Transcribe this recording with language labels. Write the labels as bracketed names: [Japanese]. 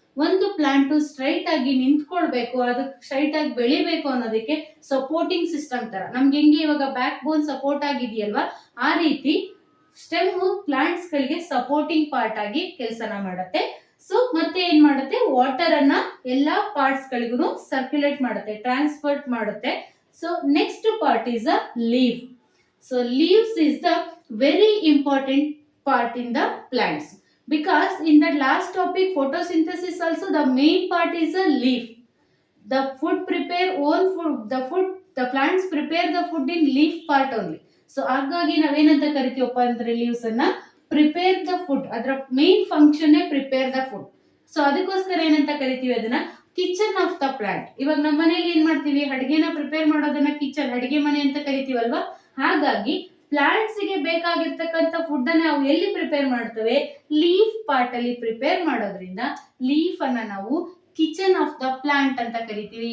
[Kannada] ಒಂದು plant straight ಆಗಿ ನಿಂತ್ಕೊಳ್ಬೇಕು, ಅದು ಸ್ಟ್ರೈಟ್ ಆಗಿ ಬೆಳಿಬೇಕು ಅನ್ನೋದಕ್ಕೆ ಸಪೋರ್ಟಿಂಗ್ ಸಿಸ್ಟಮ್ ತರ, ನಮ್ಗೆ ಹೆಂಗೆ ಇವಾಗ ಬ್ಯಾಕ್ ಬೋನ್ ಸಪೋರ್ಟ್ ಆಗಿದೆಯಲ್ವಾ, ಆ ರೀತಿ ಸ್ಟೆಮ್ ಪ್ಲಾಂಟ್ಸ್ ಗಳಿಗೆ ಸಪೋರ್ಟಿಂಗ್ ಪಾರ್ಟ್ ಆಗಿ ಕೆಲಸನ ಮಾಡುತ್ತೆ. ಸೊ ಮತ್ತೆ ಏನ್ ಮಾಡುತ್ತೆ, ವಾಟರ್ ಅನ್ನ ಎಲ್ಲಾ ಪಾರ್ಟ್ಸ್ ಗಳಿಗೂ ಸರ್ಕ್ಯುಲೇಟ್ ಮಾಡುತ್ತೆ, ಟ್ರಾನ್ಸ್ಪೋರ್ಟ್ ಮಾಡುತ್ತೆ. [English] So next part is a leaf. So leaves is the very important part in the plants, because in the last topic photosynthesis also the main part is a leaf. The food prepare own food, the plants prepare the food in leaf part only. So [Kannada] ಹಾಗಾಗಿ ನಾವೇನಂತ ಕರಿತೀವಪ್ಪ ಅಂದ್ರೆ [English] leaves ಅನ್ನ prepare the food, ಅದರ main function prepare the food. [Kannada] So ಅದಕ್ಕೋಸ್ಕರ ಏನಂತ ಕರಿತೀವಿ ಅದನ್ನ, kitchen of the plant. ಇವಾಗ ನಮ್ಮ ಮನೇಲಿ ಏನ್ ಮಾಡ್ತೀವಿ, ಅಡಿಗೆನ ಪ್ರಿಪೇರ್ ಮಾಡೋದನ್ನ ಕಿಚನ್, ಅಡಿಗೆ ಮನೆ ಅಂತ ಕರಿತೀವಲ್ವಾ. ಹಾಗಾಗಿ ಪ್ಲಾಂಟ್ಸ್ ಗೆ ಬೇಕಾಗಿರ್ತಕ್ಕಂಥ ಫುಡ್ ಅನ್ನ ನಾವು ಎಲ್ಲಿ ಪ್ರಿಪೇರ್ ಮಾಡ್ತೇವೆ? ಲೀಫ್ ಪಾರ್ಟ್ ಅಲ್ಲಿ ಪ್ರಿಪೇರ್ ಮಾಡೋದ್ರಿಂದ ಲೀಫ್ ಅನ್ನ ನಾವು ಕಿಚನ್ ಆಫ್ ದ ಪ್ಲಾಂಟ್ ಅಂತ ಕರಿತೀವಿ.